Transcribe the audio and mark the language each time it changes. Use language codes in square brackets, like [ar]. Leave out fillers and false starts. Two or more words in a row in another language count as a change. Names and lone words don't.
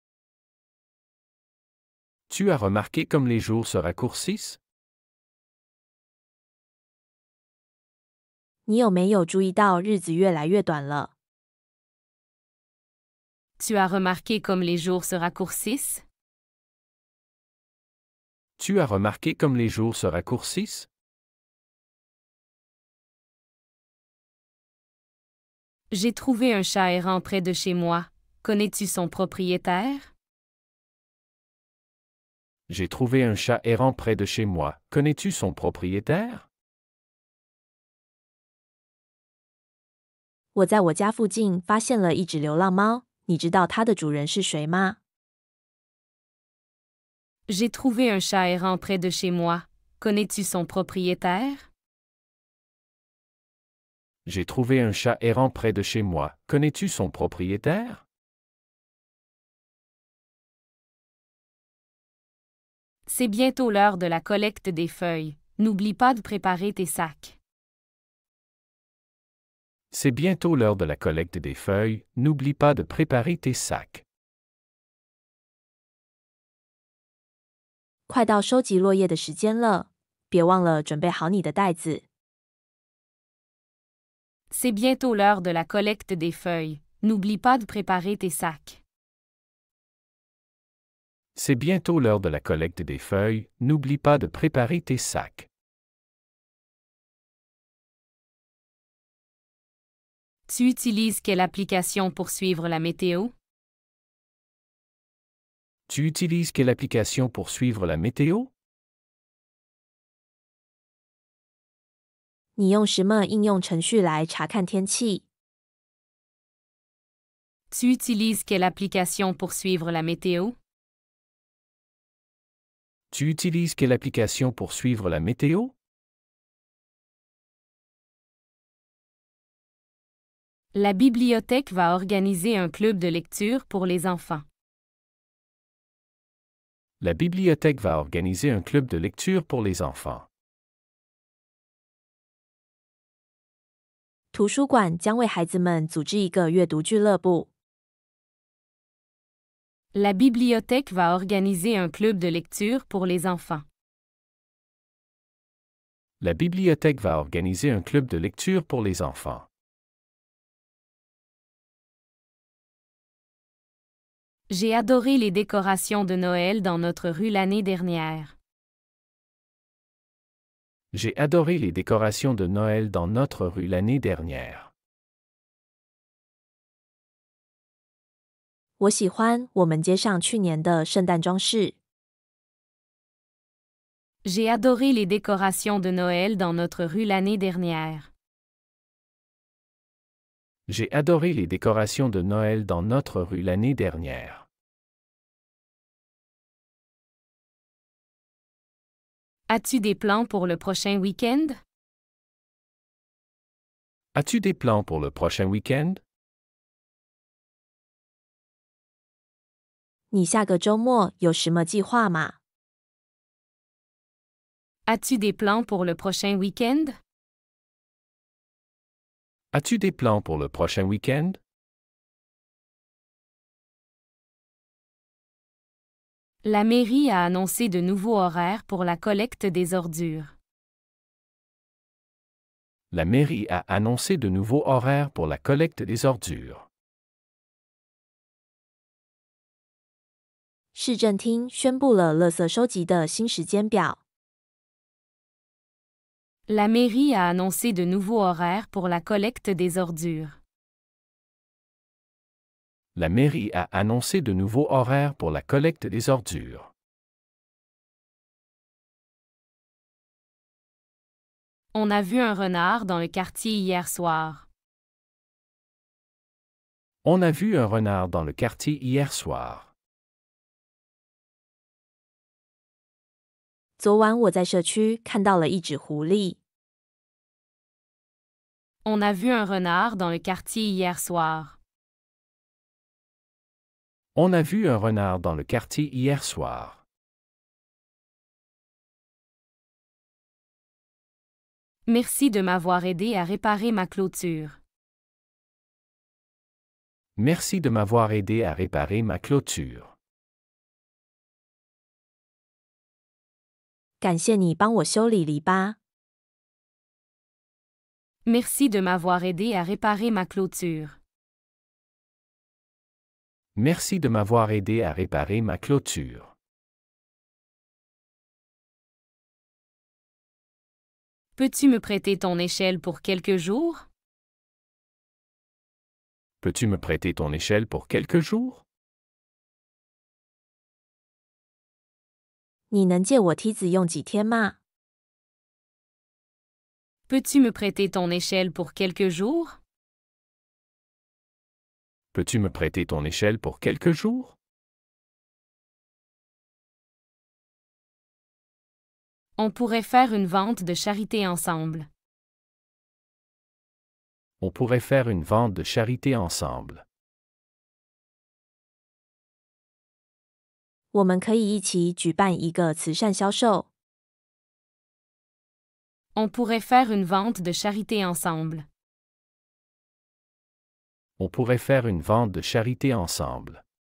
[fr] Tu as remarqué comme les jours se raccourcissent? [zh] 你有没有注意到日子越来越短了？ [fr] Tu as remarqué comme les jours se raccourcissent? Tu as remarqué comme les jours se raccourcissent? J'ai trouvé un chat errant près de chez moi. Connais-tu son propriétaire? J'ai trouvé un chat errant près de chez moi. Connais-tu son propriétaire? [zh] 我在我家附近发现了一只流浪猫，你知道它的主人是谁吗？ [fr] J'ai trouvé un chat errant près de chez moi. Connais-tu son propriétaire? J'ai trouvé un chat errant près de chez moi. Connais-tu son propriétaire? C'est bientôt l'heure de la collecte des feuilles. N'oublie pas de préparer tes sacs. C'est bientôt l'heure de la collecte des feuilles. N'oublie pas de préparer tes sacs. [zh] 快到收集落叶的时间了，别忘了准备好你的袋子。 [fr] C'est bientôt l'heure de la collecte des feuilles. N'oublie pas de préparer tes sacs. C'est bientôt l'heure de la collecte des feuilles. N'oublie pas de préparer tes sacs. Tu utilises quelle application pour suivre la météo? Tu utilises quelle application pour suivre la météo? [zh] 你用什么应用程序来查看天气？ [fr] Tu utilises quelle application pour suivre la météo? Tu utilises quelle application pour suivre la météo? La bibliothèque va organiser un club de lecture pour les enfants. La bibliothèque va organiser un club de lecture pour les enfants. [zh] 图书馆将为孩子们组织一个阅读俱乐部。 [fr] La bibliothèque va organiser un club de lecture pour les enfants. La bibliothèque va organiser un club de lecture pour les enfants. J'ai adoré les décorations de Noël dans notre rue l'année dernière. J'ai adoré les décorations de Noël dans notre rue l'année dernière. [zh] 我喜欢我们街上去年的圣诞装饰。 [fr] J'ai adoré les décorations de Noël dans notre rue l'année dernière. J'ai adoré les décorations de Noël dans notre rue l'année dernière. As-tu des plans pour le prochain week-end? As-tu des plans pour le prochain week-end? [zh] 你下个周末有什么计划吗？ [fr] As-tu des plans pour le prochain week-end? As-tu des plans pour le prochain week-end? La mairie a annoncé de nouveaux horaires pour la collecte des ordures. La mairie a annoncé de nouveaux horaires pour la collecte des ordures. [zh] 市政厅宣布了垃圾收集的新时间表。 [fr] La mairie a annoncé de nouveaux horaires pour la collecte des ordures. La mairie a annoncé de nouveaux horaires pour la collecte des ordures. On a vu un renard dans le quartier hier soir. On a vu un renard dans le quartier hier soir. [zh] 昨晚我在社区看到了一只狐狸。 [fr] On a vu un renard dans le quartier hier soir. On a vu un renard dans le quartier hier soir. Merci de m'avoir aidé à réparer ma clôture. Merci de m'avoir aidé à réparer ma clôture. [zh] 感谢你帮我修理篱笆。 [fr] Merci de m'avoir aidé à réparer ma clôture. Merci de m'avoir aidé à réparer ma clôture. Peux-tu me prêter ton échelle pour quelques jours? Peux-tu me prêter ton échelle pour quelques jours? [zh] 你能借我梯子用几天吗？ [fr] Peux-tu me prêter ton échelle pour quelques jours? Peux-tu me prêter ton échelle pour quelques jours? On pourrait faire une vente de charité ensemble. On pourrait faire une vente de charité ensemble. [zh] 我们可以一起举办一个慈善销售。 [fr] On pourrait faire une vente de charité ensemble. On pourrait faire une vente de charité ensemble.